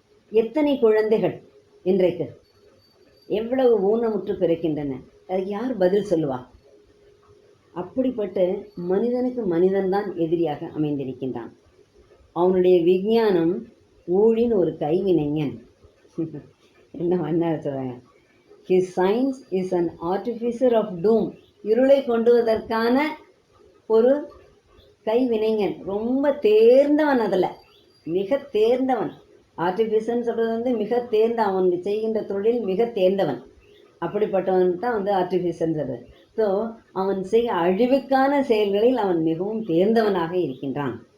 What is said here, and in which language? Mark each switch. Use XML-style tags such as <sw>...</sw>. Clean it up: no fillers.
<ta>எத்தனை குழந்தைகள் இன்றைக்கு எவ்வளவு ஊனமுற்று பிறக்கின்றன. அதுக்கு யார் பதில் சொல்லுவா? அப்படிப்பட்ட மனிதனுக்கு மனிதன்தான் எதிரியாக அமைந்திருக்கின்றான். அவனுடைய விஞ்ஞானம் ஊழின் ஒரு கைவினைஞன். என்ன சொல்றாங்க?</ta> <en>His science is an artificer of doom.</en> <ta>இருளை கொண்டுவதற்கான ஒரு கைவினைஞன். ரொம்ப தேர்ந்தவன், அதில் மிக தேர்ந்தவன். ஆர்டிஃபிஷியல்னு சொல்கிறது மிக தேர்ந்த, அவன் செய்கின்ற தொழில் மிக தேர்ந்தவன். அப்படிப்பட்டவன் தான் ஆர்டிஃபிஷியல் சொல்கிறது. ஸோ அவன் அழிவுக்கான செயல்களில் அவன் மிகவும் தேர்ந்தவனாக இருக்கின்றான்.</ta>